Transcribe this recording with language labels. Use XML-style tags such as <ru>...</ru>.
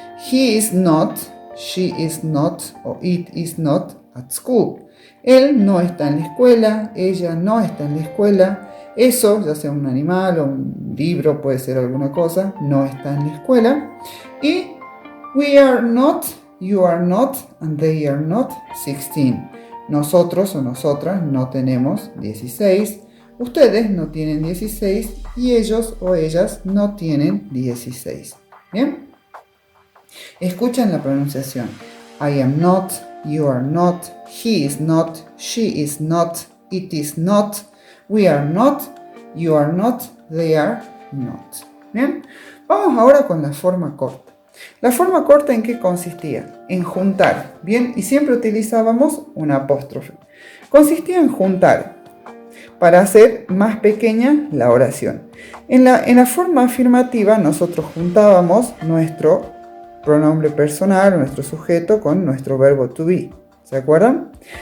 <en>He is not, she is not, o it is not at school.</en> <es>Él no está en la escuela, ella no está en la escuela. Eso, ya sea un animal o un libro, puede ser alguna cosa, no está en la escuela.</es> <en>Y we are not, you are not, and they are not 16.</en> <es>Nosotros o nosotras no tenemos 16. Ustedes no tienen 16 y ellos o ellas no tienen 16. ¿Bien? Escuchan la pronunciación.</es> <en>I am not, you are not, he is not, she is not, it is not, we are not, you are not, they are not.</en> <es>Bien, vamos ahora con la forma corta. La forma corta, ¿en qué consistía? En juntar, bien, y siempre utilizábamos un apóstrofe. Consistía en juntar para hacer más pequeña la oración. En la forma afirmativa nosotros juntábamos nuestro pronombre personal, nuestro sujeto, con nuestro verbo to be. ¿Se acuerdan?</es>